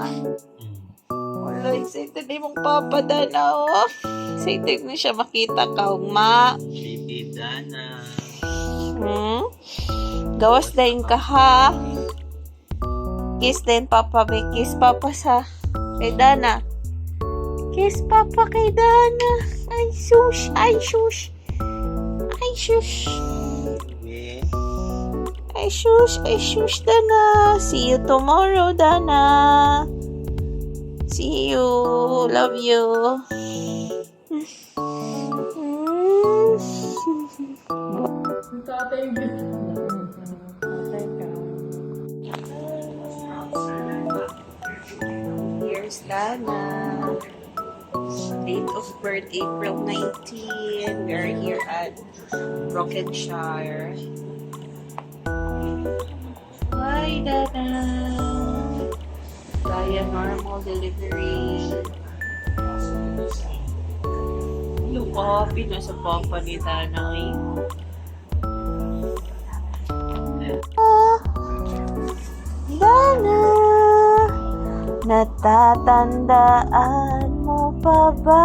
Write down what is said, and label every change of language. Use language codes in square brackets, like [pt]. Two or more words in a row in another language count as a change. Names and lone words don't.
[ceb] Wala, sete na imong papa, Dana, oh. Sete na siya makita ka, ma. Baby Dana. Gawas dahin ka, ha? Kiss din, Papa. May kiss, Papa, sa kay Dana. Kiss, Papa, kay Dana. Ay, shush. Ay, shush. Ay, shush. Okay. Ay, shush. Ay, shush, Dana. [en] See you tomorrow, Dana. See you. Love you. Here's Dana. Date of birth, April 19. We are here at Brokenshire. Hi, Dana. Via normal delivery. [tl] Yung coffee na sa papa ni Dana. Dana, natatandaan mo pa ba?